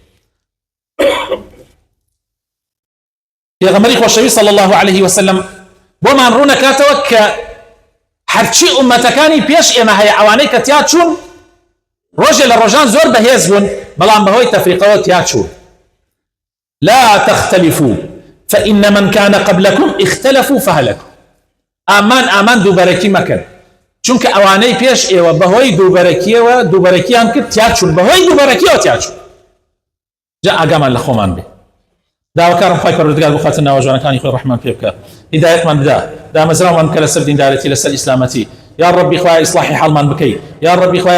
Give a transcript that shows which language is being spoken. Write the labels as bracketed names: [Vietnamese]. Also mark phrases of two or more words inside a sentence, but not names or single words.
[Central Kurdish] پێغەمبەری خۆشەوی [Arabic] صلی الله عليه وسلم [Central Kurdish] بۆمان ڕوو نەکاتەوە کە هەرچی ئومەتەکانی پێش ئێمە هەیە ئەوانەی کە تیا چوون ڕۆژێ لە ڕۆژان زۆر بەهێز بوون بەڵام بەهۆی تەفریقەوە تیا چوون [Arabic] لا تختلفوا فإن من كان قبلكم اختلفوا فهلكوا [Central Kurdish] ئامان دووبەرەکی مەکەن چونکە ئەوانەی پێش ئێوە بەهۆی دووبەرەکیان کرد تیا چوون بەهۆی دووبەرەکیەوە تیا چوون جا ئاگامان لە خۆمان بێ داواکارم خۆی پەروەردگار بخواتە ناوە جوانەکانی خۆی ڕەحمان پێ بکە هیدایەتمان بدا دامەزراومان بکە لەسەر دیندارەتی لەسەر ئیسلامەتی یا ربی خوای ئیصلاحی حاڵمان بکەی یا ربی خوای